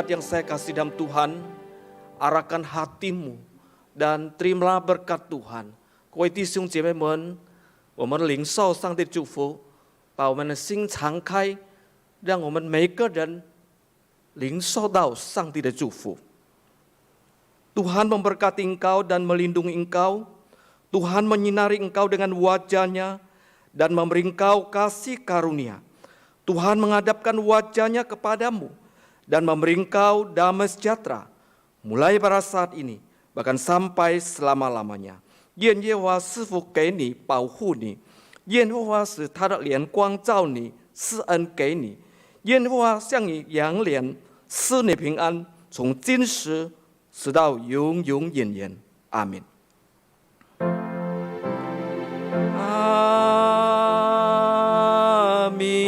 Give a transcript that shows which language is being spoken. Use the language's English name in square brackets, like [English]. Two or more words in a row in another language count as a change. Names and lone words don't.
[Indonesian] saya kasih dalam Tuhan, arahkan hatimu dan terimalah berkat Tuhan. [Chinese] 各位弟兄姐妹们，我们领受上帝祝福，把我们的心敞开，让我们每个人领受到上帝的祝福。 [Indonesian] Tuhan memberkati engkau dan melindungi engkau. Tuhan menyinari engkau dengan wajah-Nya dan memberi engkau kasih karunia. Tuhan menghadapkan wajah-Nya kepadamu dan memberi engkau damai sejahtera, mulai pada saat ini, bahkan sampai selama-lamanya. [Chinese] 愿耶和华赐福给你，保护你；愿耶和华使他的脸光照你，施恩给你；愿耶和华向你扬脸，赐你平安，从今时直到永永远远。阿门。阿门。